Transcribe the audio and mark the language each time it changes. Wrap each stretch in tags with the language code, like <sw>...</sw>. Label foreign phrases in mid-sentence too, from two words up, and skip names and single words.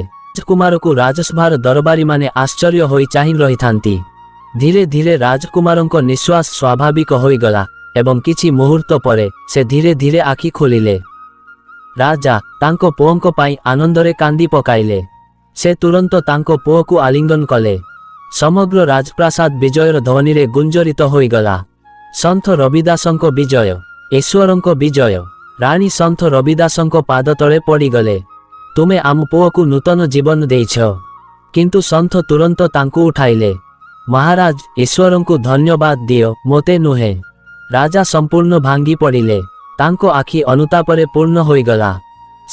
<or>ରାଜକୁମାରଙ୍କୁ ରାଜସଭାର ଦରବାରୀମାନେ ଆଶ୍ଚର୍ଯ୍ୟ ହୋଇ ଚାହିଁ ରହିଥାନ୍ତି। ଧୀରେ ଧୀରେ ରାଜକୁମାରଙ୍କ ନିଶ୍ୱାସ ସ୍ୱାଭାବିକ ହୋଇଗଲା ଏବଂ କିଛି ମୁହୂର୍ତ୍ତ ପରେ ସେ ଧୀରେ ଧୀରେ ଆଖି ଖୋଲିଲେ। ରାଜା ତାଙ୍କ ପୁଅଙ୍କୁ ପାଇ ଆନନ୍ଦରେ କାନ୍ଦି ପକାଇଲେ। ସେ ତୁରନ୍ତ ତାଙ୍କ ପୁଅକୁ ଆଲିଙ୍ଗନ କଲେ। ସମଗ୍ର ରାଜପ୍ରାସାଦ ବିଜୟର ଧ୍ୱନିରେ ଗୁଞ୍ଜରିତ ହୋଇଗଲା। ସନ୍ଥ ରବିଦାସଙ୍କ ବିଜୟ, ଈଶ୍ୱରଙ୍କ ବିଜୟ। ରାଣୀ ସନ୍ଥ ରବିଦାସଙ୍କ ପାଦ ତଳେ ପଡ଼ିଗଲେ। ତୁମେ ଆମ ପୁଅକୁ ନୂତନ ଜୀବନ ଦେଇଛ। କିନ୍ତୁ ସନ୍ଥ ତୁରନ୍ତ ତାଙ୍କୁ ଉଠାଇଲେ। ମହାରାଜ, ଈଶ୍ୱରଙ୍କୁ ଧନ୍ୟବାଦ ଦିଅ, ମୋତେ ନୁହେଁ। ରାଜା ସମ୍ପୂର୍ଣ୍ଣ ଭାଙ୍ଗି ପଡ଼ିଲେ। ତାଙ୍କ ଆଖି ଅନୁତାପରେ ପୂର୍ଣ୍ଣ ହୋଇଗଲା।</or>